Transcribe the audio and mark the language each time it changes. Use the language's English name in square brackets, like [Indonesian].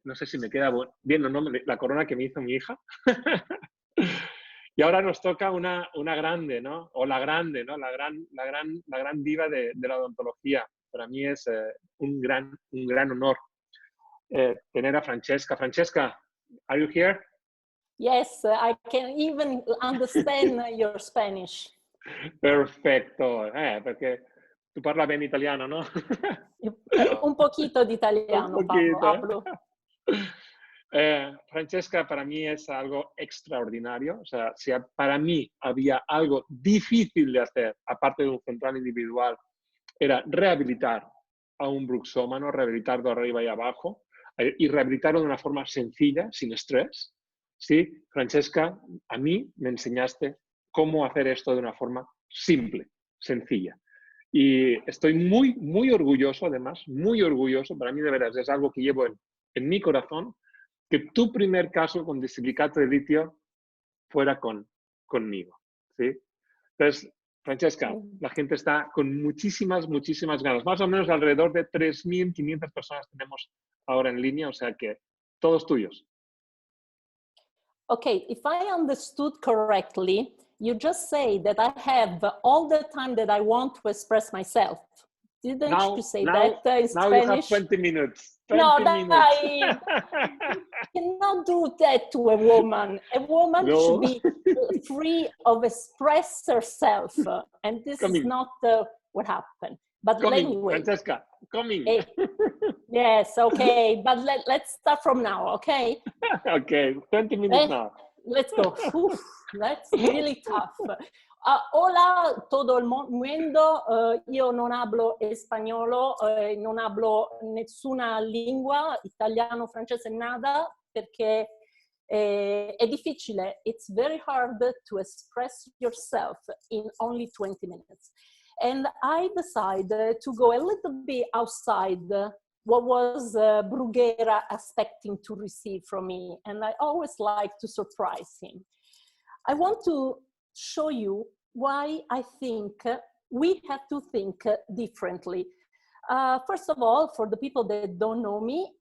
[Spanish] No sé si me queda bien o no la corona que me hizo mi hija. Y ahora nos toca una grande, ¿no? O la grande, ¿no? La gran diva de la odontología. Para mí es un gran honor tener a Francesca. [English] Francesca, are you here? Yes, I can even understand your Spanish. [Italian] Perfecto, perché tu parla bene italiano, no? [Spanish] Un poquito [Italian] di italiano, [Spanish] Un poquito. hablo. Francesca para mí es algo extraordinario. O sea, si para mí había algo difícil de hacer, aparte de un central individual, era rehabilitar a un bruxómano, rehabilitar de arriba y abajo, y rehabilitarlo de una forma sencilla, sin estrés. Sí, Francesca, a mí me enseñaste cómo hacer esto de una forma simple, sencilla. Y estoy muy orgulloso, además, muy orgulloso. Para mí, de veras, es algo que llevo en mi corazón, que tu primer caso con disilicato de litio fuera conmigo, ¿sí? Entonces, Francesca, la gente está con muchísimas ganas. Más o menos alrededor de 3.500 personas tenemos ahora en línea, o sea que todos tuyos. [English] Okay, if I understood correctly, you just say that I have all the time that I want to express myself. Didn't you say that in Spanish? Now you have 20 minutes. 20 minutes. I cannot do that to a woman. A woman should be free of express herself, and this is not what happened. But anyway, Francesca, coming. Yes, okay, but let's start from now, okay? Okay, 20 minutes now. Let's go. Uf, that's really tough. [Spanish] Hola todo el mundo, [Italian] io non hablo spagnolo, non hablo nessuna lingua, italiano, francese, nada, perché è difficile. [English] It's very hard to express yourself in only 20 minutes. And I decided to go a little bit outside what was Bruguera expecting to receive from me. And I always like to surprise him. I want to show you why I think we have to think differently. First of all, for the people that don't know me,